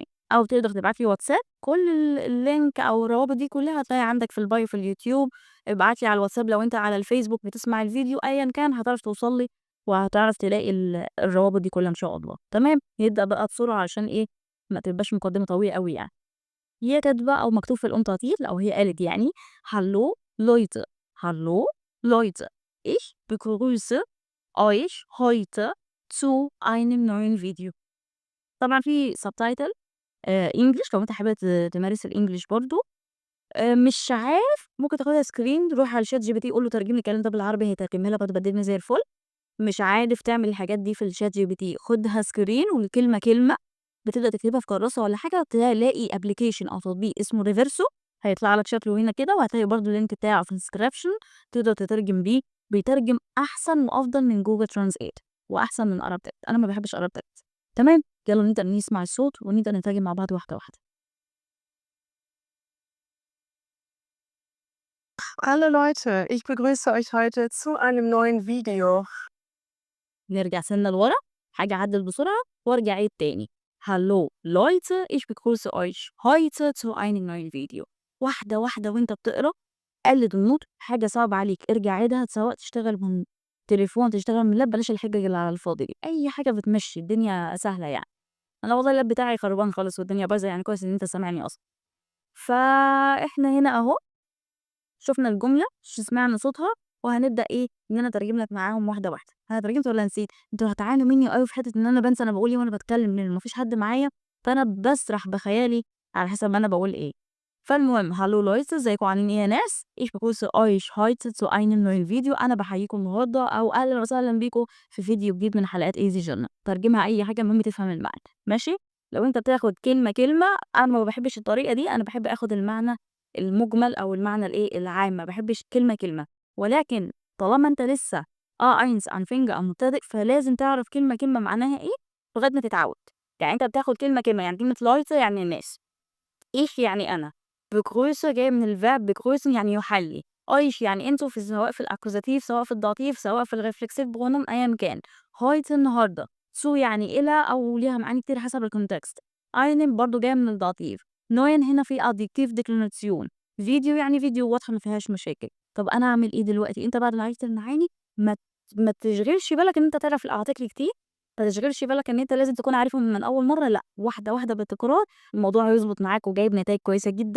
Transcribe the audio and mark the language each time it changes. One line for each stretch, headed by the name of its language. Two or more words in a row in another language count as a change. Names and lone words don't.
Arabic: أو تقدر تبعت لي واتساب، كل اللينك أو الروابط دي كلها هتلاقيها عندك في البايو في اليوتيوب. ابعت لي على الواتساب لو أنت على الفيسبوك بتسمع الفيديو، أيًا كان هتعرف توصل لي وهتعرف تلاقي الروابط دي كلها إن شاء الله. تمام، نبدأ بقى بسرعة عشان إيه ما تبقاش مقدمة طويلة أوي يعني. هي كاتبة أو مكتوب في الأونتاتيل أو هي قالت يعني:
German: Hallo Leute, Hallo Leute, ich begrüße euch heute zu einem neuen Video.
Arabic: طبعًا في
English: subtitle English
Arabic: لو أنت حابب تمارس الإنجليش برضه. مش عارف، ممكن تاخدها screen، روح على ChatGPT قُل له ترجم لي الكلام ده بالعربي هيترجمها لك وهتبقى الدنيا زي الفل. مش عارف تعمل الحاجات دي في الChatGPT، خُدها screen والكلمة كلمة بتبدأ تكتبها في كراسة والّا حاجة، تلاقي application أو تطبيق اسمه Reverso هيطلع لك شكله هنا كده، وهتلاقي برضه الlink بتاعه في الdescription تقدر تترجم بيه. بيترجم أحسن وأفضل من Google Translate وأحسن من ArabText. أنا ما باحبش ArabText. تمام، يالّا نبدأ نسمع الصوت ونبدأ نترجم مع بعض واحدة واحدة.
German: Hallo Leute, ich begrüße euch heute zu einem neuen Video.
Arabic: نرجع سِنّة لورا، حاجة أعدِّل بسرعة وارجع عيد تاني.
German: Hallo Leute, ich begrüße euch heute zu einem neuen Video.
Arabic: واحدة واحدة وأنت بتقرا، قلِّد النطق. حاجة صعبة عليك ارجع عيدها، سواء تشتغل من تليفون، تشتغل من لاب، بلاش الحجج اللي على الفاضي دي، أي حاجة بتمشّي الدنيا سهلة يعني. أنا والله اللاب بتاعي خربان خالص والدنيا بايظة، يعني كويس إن أنت سامعني أصلًا. فإحنا هنا أهو شُفنا الجملة، سمعنا صوتها، وهنبدأ إيه، إن أنا أترجم لك معاهم واحدة واحدة. أنا ترجمت والّا نسيت؟ أنتم هتعانوا منّي أوي في حتّة إن أنا بانسى أنا باقول إيه وأنا باتكلم، لإن ما فيش حد معايا، فأنا باسرح بخيالي على حسب ما أنا باقول إيه.
German: فالمهم Hallo Leute،
Arabic: إزيكم عاملين إيه يا ناس؟
German: Ich begrüße euch heute zu einem neuen Video.
Arabic: أنا باحييكم النهارده أو أهلًا وسهلًا بيكم في فيديو جديد من حلقات Easy Journal. ترجمها أي حاجة، المهم تفهم المعنى، ماشي؟ لو أنت بتاخد كلمة كلمة، أنا ما باحبش الطريقة دي، أنا باحب آخد المعنى المُجمل أو المعنى العام، ما باحبش كلمة، كلمة. ولكن طالما أنت لسه
German: eins anfänger
Arabic: أو مبتدئ، فلازم تعرف كلمة، كلمة معناها إيه لغاية ما تتعود. يعني أنت بتاخد كلمة، كلمة، يعني كلمة Leute يعني الناس، ich يعني أنا، begrüße جاية من الverb begrüßen يعني يحيي، euch يعني أنتم، سواء في الaccusative سواء في الdative سواء في ال
English: reflexive pronoun
Arabic: أيًا كان. heute النهارده، zu يعني إلى أو ليها معاني كتير حسب الcontext. einen برضه جاية من الdative. neuen هنا في
English: adjective declination.
Arabic: فيديو يعني فيديو، واضحة ما فيهاش مشاكل. طب أنا أعمل إيه دلوقتي؟ أنت بعد ما عرفت المعاني ما تشغلش بالك إن أنت تعرف الarticle كتير، ما تشغلش بالك إن أنت لازم تكون عارفهم من أول مرة، لأ، واحدة واحدة بالتكرار الموضوع هيضبط معاك وجايب نتايج كويسة جدًا.